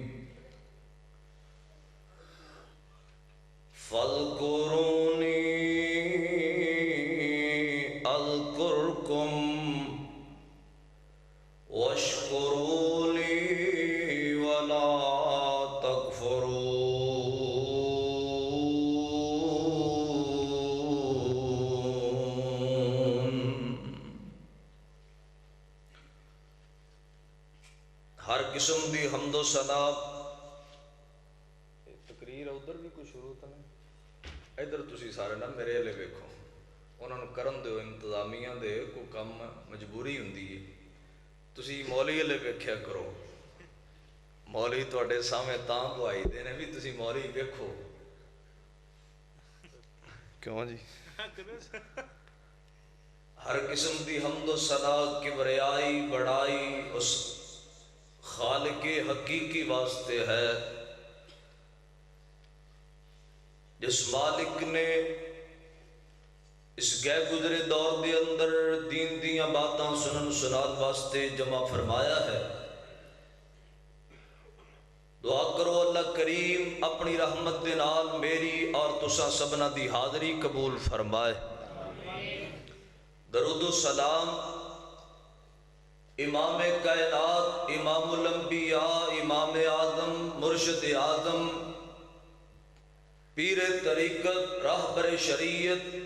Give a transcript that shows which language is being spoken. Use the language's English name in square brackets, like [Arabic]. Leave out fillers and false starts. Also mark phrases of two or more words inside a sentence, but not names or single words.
[Arabic] فاذکرونی اذکرکم واشکروا لی ولا تکفرون۔ [Punjabi] ہر قسم دی حمد و ثنا تقریر ادھر بھی کوئی شروع تو نہیں ادھر تسی سارے نا میرے والے ویکھو انہاں نوں کرن دیو انتظامیہ دے کوئی کم مجبوری ہوندی ہے تسی مولوی والے ویکھیا کرو مولوی تواڈے سامنے تاں دعائی دے نے بھی تسی مولوی ویکھو کیوں جی ہر قسم دی حمد و ثنا کبریائی بڑائی اس خالق حقیقی واسطے ہے جس مالک نے اس گئے گزرے دور دے اندر دین دیاں باتاں سنن سنان واسطے جمع فرمایا ہے۔ دعا کرو اللہ کریم اپنی رحمت دے نال میری اور تساں سبنا دی حاضری قبول فرمائے۔ درود و سلام امام کائنات امام الانبیاء امام اعظم مرشد اعظم پیر طریقت راہبر شریعت